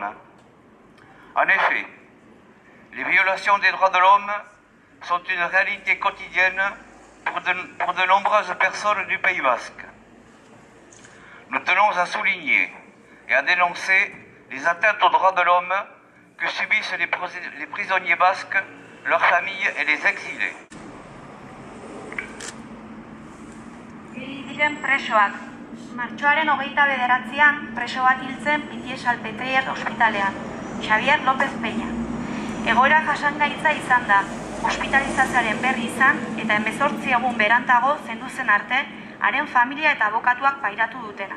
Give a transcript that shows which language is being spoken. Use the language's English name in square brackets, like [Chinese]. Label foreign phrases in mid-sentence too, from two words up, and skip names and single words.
[French] En effet, les violations des droits de l'homme sont une réalité quotidienne pour de nombreuses personnes du Pays basque. Nous tenons à souligner et à dénoncer les atteintes aux droits de l'homme que subissent les prisonniers basques, leurs familles et les exilés. [Basque] Diren presoak. Martxoaren 29an preso bat hil zen Pitié-Salpêtrière ospitalean, Xavier López Peña. Egoera jasangaitza izan da, ospitalizazioaren berri izan eta 18 egun berantago zendu zen arte, haren familia eta abokatuak pairatu dutena.